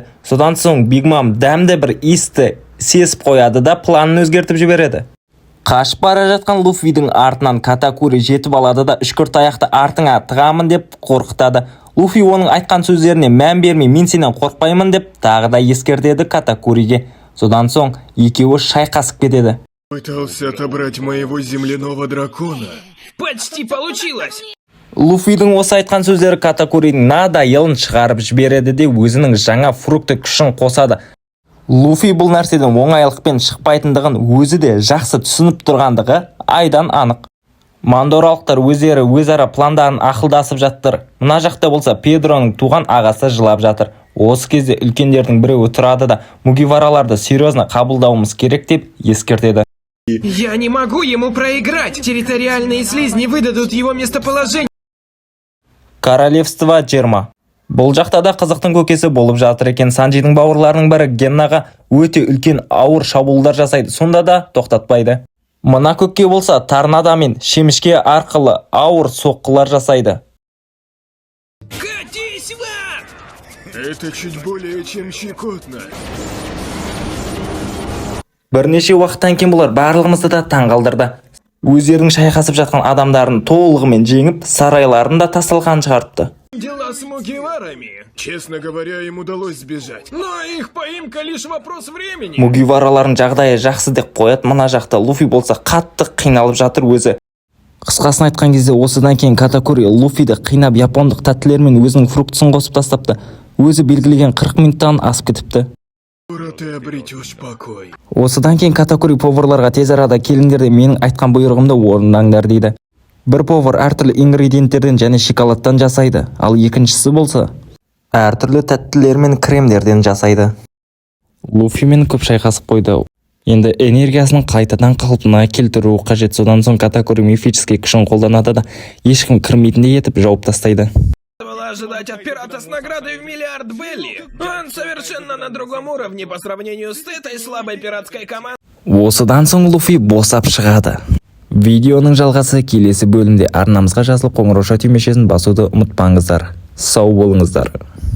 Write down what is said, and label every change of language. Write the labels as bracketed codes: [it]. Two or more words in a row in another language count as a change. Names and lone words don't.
[kk] Содан соң Бигмам дәмді бір иісті сезіп қояды да планын өзгертіп жібереді. Қашып бара жатқан Луфидің артынан Катакури жетіп алады да үшкір таяқты артыңа тығамын деп қорқытады. Луфи оның айтқан сөздеріне мән бермей мен сенен қорқпаймын деп тағы да ескертеді Катакуриге. Содан соң екеуі шайқасып кетеді. [ru] Пытался отобрать моего земляного дракона. Почти получилось. [kk] Луфидің осы айтқан сөздері Катакуридің надайылын шығарып жібереді де өзінің жаңа фрукты күшін қосады. Луфи бұл нәрседен оңайлықпен шықпайтындығын өзі де жақсы түсініп тұрғандығы айдан анық. Мандоралықтар өздері өзара пландарын ақылдасып жаттыр. Мына жақта болса Педроның туған ағасы жылап жатыр. Осы кезде үлкендердің біреуі тұрады да Мугивараларды серьезно қабылдауымыз керек деп ескертеді. [ru] Я не могу ему проиграть. Территориальные слизни выдадут его местоположение. Королевство Джерма. [kk] Бұл жақта да қызықтың көкесі болып жатыр екен. Санджидің бауырларының бірі Геннаға өте үлкен ауыр шабуылдар жасайды. Сонда да тоқтатпайды. Мына көкке болса торнадо мен шемішке арқылы ауыр соққылар жасайды. [ru] Катись в ад! Это чуть более чем щекотно. [kk] Бірнеше уақыттан кейін бұлар барлығымызды да таңғалдырды. Өздерінің шайқасып жатқан адамдарын толығымен жеңіп, сарайларын да тасталған шығартты. [ru] Дела с Мугиварами. Честно говоря, им удалось сбежать. Но их поимка лишь вопрос времени. [kk] Мугиваралардың жағдайы жақсы деп қояды. Мына жақта Луфи болса қатты қиналып жатыр өзі. Қысқасын айтқан кезде осыдан кейін Катакури Луфиді қинап япондық тәттілермен өзінің фруктысын қосып тастапты. Өзі белгілеген 40 минуттан асып кетіпті. [ru] Ты обретешь покой. [kk] Осыдан кейін Катакури поварларға тез арада келіңдер де менің айтқан бұйрығымды орындаңдар дейді. Бір повар әртүрлі ингредиенттерден және шоколадтан жасайды, ал екіншісі болса әртүрлі тәттілер мен кремдерден жасайды. Луфимен көп шайқасып қойды. Енді энергиясын қайтадан қалпына келтіру қажет. Содан соң Катакури мифический күшін қолданады да ешкім кірмейтіндей етіп жауып тастайды. [ru] Было ожидать от пирата с наградой в миллиард Белли. Он совершенно на другом уровне по сравнению с этой слабой пиратской командой. [kk] Осыдан соң Луфи босап шығады. Видеоның жалғасы келесі бөлімде. Арнамызға жазылып қоңырау түймешесін басуды ұмытпаңыздар. Сау болыңыздар.